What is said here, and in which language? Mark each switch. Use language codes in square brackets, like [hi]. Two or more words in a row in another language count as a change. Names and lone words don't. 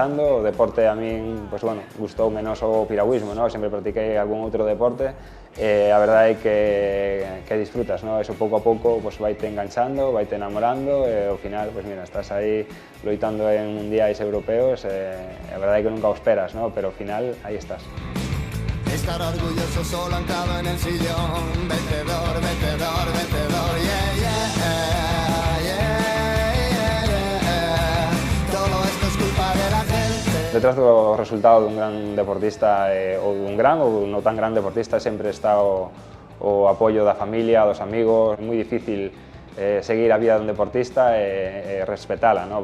[gl] O deporte a min, pois, bueno, gustou menos o piragüismo, no? Sempre practiquei algún outro deporte e a verdade é que disfrutas, no? Eso pouco a pouco pois, vaite enganchando, vaite enamorando e ao final, pois mira, estás aí loitando en mundiais europeos e a verdade é que nunca o esperas, no? Pero ao final aí estás. [es] Estar orgulloso solo anclado en el sillón, vencedor, vencedor, vencedor, [en] yeah, yeah, yeah. [gl] Detrás do resultado dun gran deportista ou dun gran ou non tan gran deportista sempre está o apoio da familia, dos amigos. É moi difícil seguir a vida dun deportista e respetala, no?